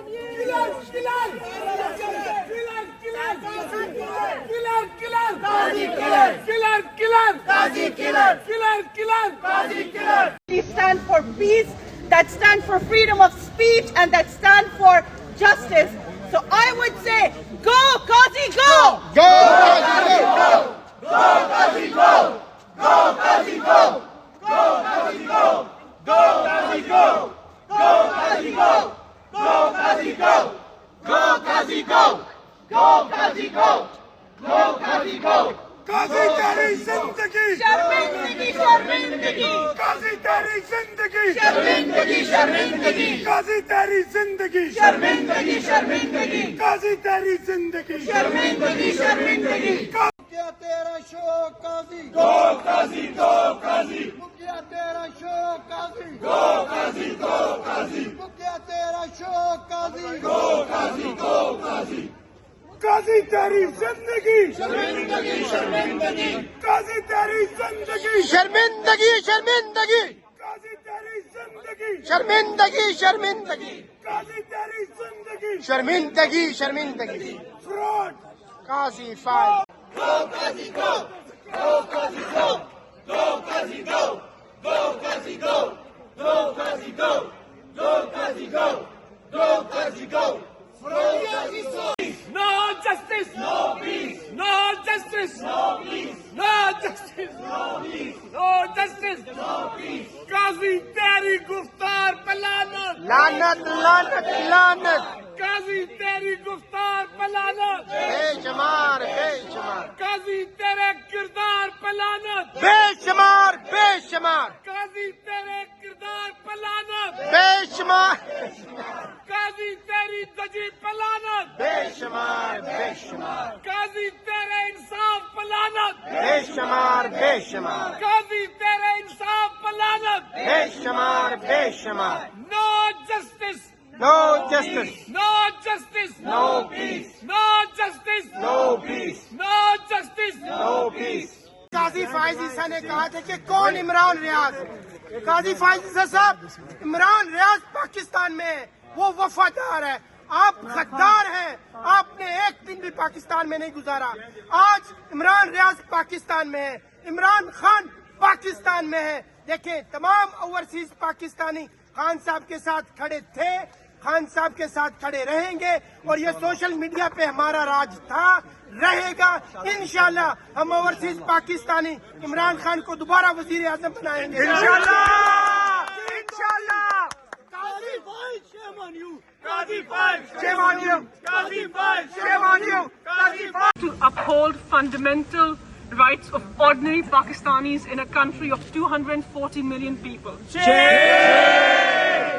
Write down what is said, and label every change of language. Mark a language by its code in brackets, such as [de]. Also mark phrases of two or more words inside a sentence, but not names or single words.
[en] We stand for peace, that stand for freedom of speech, and that stand for justice. So I would say, go Qazi, go! Go, Qazi, go! Go, Qazi, go! Go, Qazi, go! Go, Qazi, go! Go, Qazi, go! Go, Qazi, go! Go, Qazi, go! Go, Qazi, go! Go, Qazi, go! Go, Qazi, go! [ur] قاضی تیری زندگی! شرمندگی، شرمندگی! قاضی تیری زندگی! شرمندگی، شرمندگی! قاضی تیری زندگی! شرمندگی، شرمندگی! قاضی تیری زندگی! شرمندگی، شرمندگی! مکیا تیرا شوق قاضی! [en] Go, Qazi, go, Qazi! [ur] مکیا تیرا شوق قاضی! [en] Go, Qazi, go, Qazi! [ur] مکیا تیرا شوق قاضی! [en] Go, Qazi, go, Qazi! [ur] قاضی تیری زندگی! شرمندگی، شرمندگی! قاضی تیری زندگی! شرمندگی شرمندگی قاضی تیری زندگی! شرمندگی شرمندگی قاضی تیری زندگی! شرمندگی شرمندگی [en] Fraud! [ur] काजी फाइज [en] Go, Qazi, go! Go, Qazi, go! Go, Qazi, go! Go, Qazi, go! Go, Qazi, go! Go, Qazi, go! Go, Qazi, go! No justice! No peace! No justice! No peace! No justice! No peace! No justice! No peace! [ur] قاضی تیری گفتار پہ لعنت! لعنت لعنت لعنت قاضی تیری گفتار پہ لعنت! بےشمار بےشمار قاضی تیرے کردار پہ لعنت! بےشمار بےشمار قاضی تیرے کردار پہ لعنت! बेशुमार قاضی تیری داجی پہ لعنت! بےشمار بےشمار قاضی تیرے انصاف پہ لعنت! بےشمار بےشمار قاضی تیرے انصاف پہ لعنت! بےشمار بےشمار [en] No justice! No justice No justice! No peace No justice! No peace No justice! No peace [ur] قاضی فائز نے کہا تھا کہ کون عمران ریاض قاضی فائز صاحب عمران ریاض پاکستان میں ہے وہ وفادار ہے آپ غدار ہیں آپ نے ایک دن بھی پاکستان میں نہیں گزارا آج عمران ریاض پاکستان میں ہے عمران خان پاکستان میں ہے دیکھیں تمام [en] overseas Pakistani [ur] خان صاحب کے ساتھ کھڑے تھے خان صاحب کے ساتھ کھڑے رہیں گے اور یہ [en] social media [ur] پہ ہمارا راج تھا رہے گا ان شاء اللہ ہم [en] overseas Pakistani [ur] عمران خان کو دوبارہ وزیر اعظم بنائیں گے ان شاء اللہ ان شاء اللہ [en] Qazi Faiz, shame on you! Qazi Faiz, shame on you Qazi Faiz, shame on you Qazi Faiz! To uphold fundamental rights of ordinary Pakistanis in a country of 240 million people. Shame!